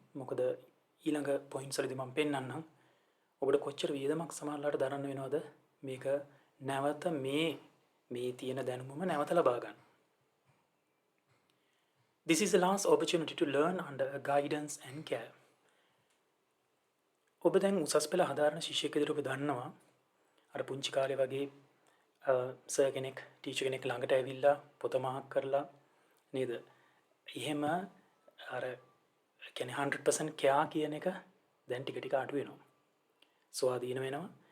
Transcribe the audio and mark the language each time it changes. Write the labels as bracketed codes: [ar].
[si] මොකද ඊළඟ පොයින්ට්ස් වලදී මම පෙන්නන්නම් ඔබට කොච්චර වියදමක් සමහරලාට දරන්න වෙනවද මේක නැවත මේ තියෙන දැනුමම නැවත ලබා ගන්න. [en] This is the last opportunity to learn under a guidance and care. [si] ඔබ දැන් උසස් පෙළ හදාරන ශිෂ්‍යයෙක් විදිහට ඔබ දන්නවා අර පුංචි කාලේ වගේ සර් කෙනෙක් ටීචර් කෙනෙක් ළඟට ඇවිල්ලා පොත මහක් කරලා නේද? එහෙම අර කියන්නේ 100% care කියන එක දැන් ටික ටික අඩු වෙනවා. ස්වාධීන වෙනවා.